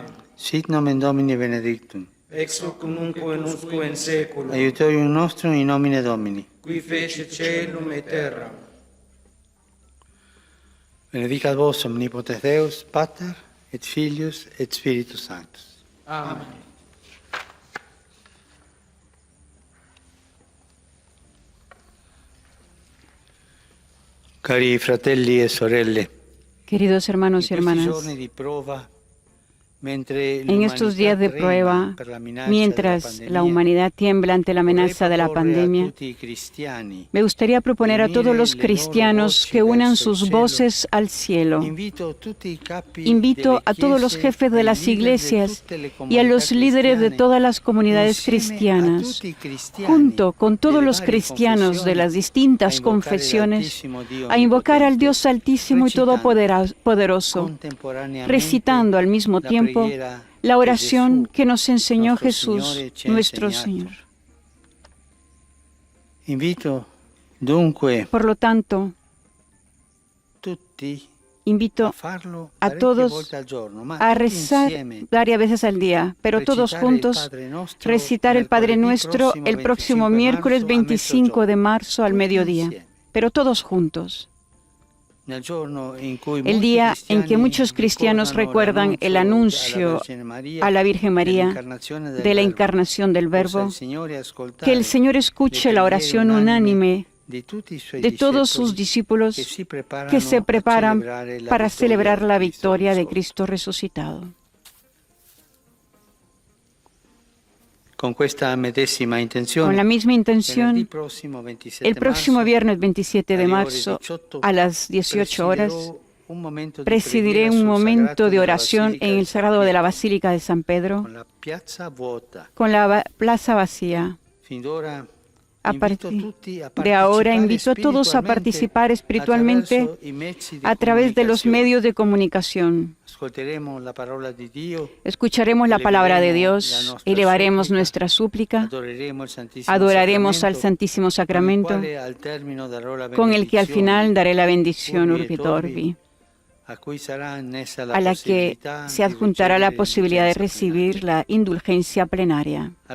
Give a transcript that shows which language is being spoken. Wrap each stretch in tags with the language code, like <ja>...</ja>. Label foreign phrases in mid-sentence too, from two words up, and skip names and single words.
<la>Sit nomen Domini benedictum. Ex hoc nunc et usque in saeculum. Aiutorium nostrum in nomine Domini. Qui fece caelum et terram. Benedicat vos omnipotens Deus, Pater, et Filius, et Spiritus Sanctus. Amen.</la> <it>Cari fratelli e sorelle,</it> <es>Queridos hermanos y</es> <it>in questi</it> <es>hermanas,</es> <it>giorni di prova, mentre</it> <es>en estos días de</es> <it>l'umanità</it> <es>prueba,</es> <it>trema per la minaccia</it> <es>mientras</es> <it>della</it> <es>la</es> <it>pandemia,</it> <es>humanidad tiembla ante la amenaza de la</es> <it>vorrei proporre a</it> <es>pandemia,</es> <it>tutti i cristiani,</it> <es>me gustaría proponer a todos los cristianos que unan sus voces al cielo. Invito a todos los jefes de las iglesias y a los líderes de todas las comunidades cristianas, junto con todos los cristianos de las distintas confesiones, a invocar al Dios Altísimo y Todopoderoso, recitando al mismo tiempo la oración que nos enseñó Jesús, nuestro Señor.</es> <it>Invito dunque</it> <es>Por lo tanto,</es> <it>tutti invito farlo a parecchie</it> <es>todos</es> <it>volte al giorno, ma</it> <es>a</es> <it>tutti</it> <es>rezar</es> <it>insieme,</it> <es>varias veces al día, pero todos</es> <it>recitare il</it> <es>juntos</es> <it>Padre Nostro</it> <es>recitar el Padre</es> <it>mercoledì</it> <es>Nuestro</es> <it>prossimo,</it> <es>el próximo</es> <it>25</it> <es>miércoles</es> <it>marzo, a</it> <es>25 de marzo al</es> <it>Tutti</it> <es>mediodía,</es> <it>insieme.</it> <es>pero todos juntos.</es> <it>Nel giorno in cui</it> <es>El</es> <it>molti</it> <es>día en que</es> <it>cristiani</it> <es>muchos cristianos</es> <it>ricordano</it> <es>recuerdan el anuncio a la Virgen María de la encarnación del Verbo, que el Señor escuche la oración unánime de todos sus discípulos que se preparan para celebrar la victoria de Cristo resucitado.</es> <it>Con questa medesima</it> <es>Con</es> <it>intenzione,</it> <es>la misma intención,</es> <it>venerdì prossimo 27</it> <es>el próximo</es> <it>marzo,</it> <es>viernes 27 de</es> <it>alle ore</it> <es>marzo</es> <it>18,</it> <es>a las 18 horas presidiré un momento de oración en el Sagrado de la Basílica de San Pedro</es> <it>con la piazza vuota.</it> <es>con la plaza vacía.</es> <it>Fin d'ora</it> <es>A</es> <it>invito</it> <es>partir</es> <it>tutti a</it> <es>de ahora</es> <it>partecipare</it> <es>invito a todos a participar espiritualmente</es> <it>attraverso i mezzi di</it> <es>a través de los</es> <it>comunicazione.</it> <es>medios de comunicación.</es> <it>Ascolteremo la parola di Dio,</it> <es>Escucharemos la palabra de Dios, elevaremos nuestra súplica, adoraremos al Santísimo Sacramento, con el que al final daré la bendición</es> <la>Urbi et Orbi,</la> <es>a la que se adjuntará la posibilidad de recibir la indulgencia plenaria.</es>